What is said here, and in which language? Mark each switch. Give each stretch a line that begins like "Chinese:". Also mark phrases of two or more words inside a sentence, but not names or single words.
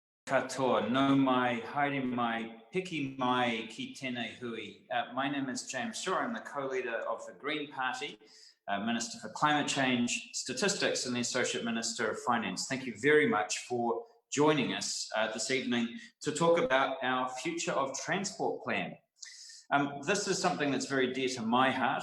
Māori: katoa, no mai, haere mai, piki mai ki tēnei hui.
English: My name is James Shaw. I'm the co-leader of the Green Party, Minister for Climate Change, Statistics, and the Associate Minister of Finance. Thank you very much for joining us this evening to talk about our Future of Transport plan. This is something that's very dear to my heart.